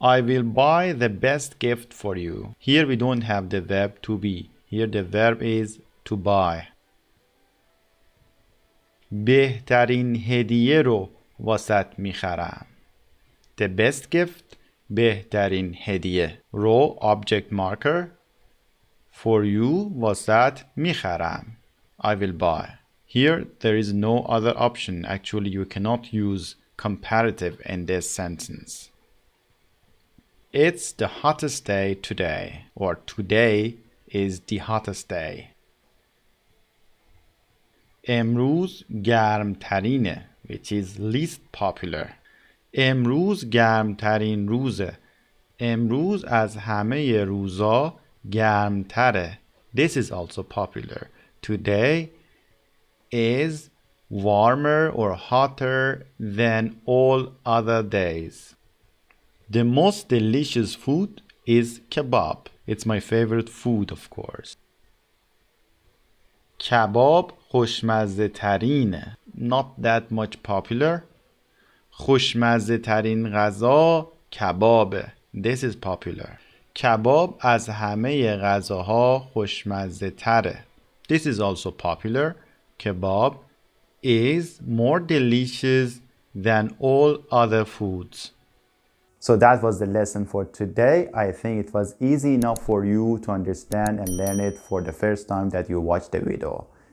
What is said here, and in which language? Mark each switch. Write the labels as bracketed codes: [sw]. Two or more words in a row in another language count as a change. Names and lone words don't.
[en] I will buy the best gift for you. Here we don't have the verb to be. Here the verb is to buy. [fa] بهترین هدیه رو واسط میخرم. [en] The best gift, [fa] بهترین هدیه. [en] رو object marker. For you [fa] واسط میخرم. [en] I will buy. Here there is no other option. Actually you cannot use comparative in this sentence. It's the hottest day today. Or today is the hottest day. [fa] امروز گرمترینه, [en] which is least popular. [fa] امروز گرمترین روزه. امروز از همه روزا گرمتره. [en] This is also popular. Today is warmer or hotter than all other days. The most delicious food is kebab. It's my favorite food, of course. [fa] کباب خوشمزه ترینه. [en] Not that much popular. [fa] خوشمزه ترین غذا کبابه. [en] This is popular. [fa] کباب از همه غذاها خوشمزه تره. [en] This is also popular. Kebab is more delicious than all other foods. So that was the lesson for today. I think it was easy enough for you to understand and learn it for the first time that you watched the video.